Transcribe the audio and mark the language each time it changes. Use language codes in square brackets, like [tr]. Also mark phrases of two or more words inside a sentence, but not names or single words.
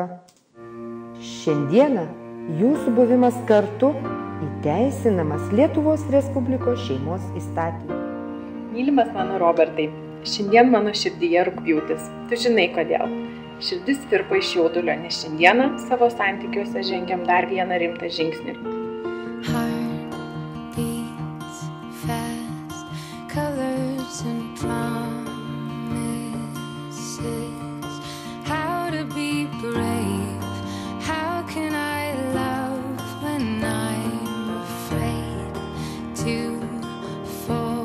[lt] Šiandieną jūsų buvimas kartu įteisinamas Lietuvos Respublikos šeimos įstatymu. Mylimas mano Robertai, šiandien mano širdyje rugpjūtis. Tu žinai kodėl. Širdis virpa iš jaudulio, nes šiandieną savo santykiuose žengiam dar vieną rimtą žingsnį. [en] Heart beats fast, colors and promises. How to be brave? How can I love when I'm afraid to fall?